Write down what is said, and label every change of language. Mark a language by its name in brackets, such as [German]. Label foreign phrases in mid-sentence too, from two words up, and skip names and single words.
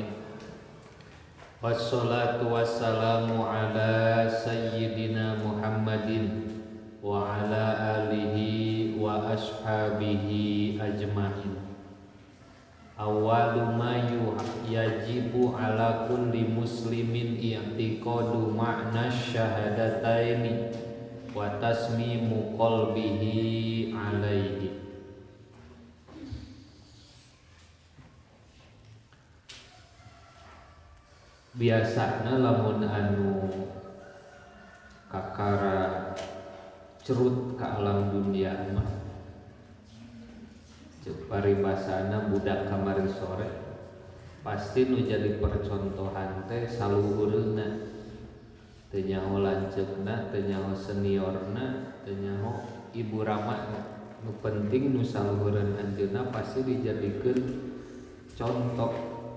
[Arabic] والصلاة والسلام على سيدنا محمد وعلى آله وأصحابه أجمعين. أول ما يجب على كل مسلم اعتقاد معنى الشهادتين وتصميم قلبه عليه. [Sundanese] Biasana lamun anu kakara cerut ka alam dunia mah ceuk paribasana budak kamari sore pasti nu jadi percontohan teh saluhureuna teu nyaho lanceukna teu nyaho seniorna teu nyaho ibu ramana nu penting nu saluhureun anjeunna pasti dijadikeun contoh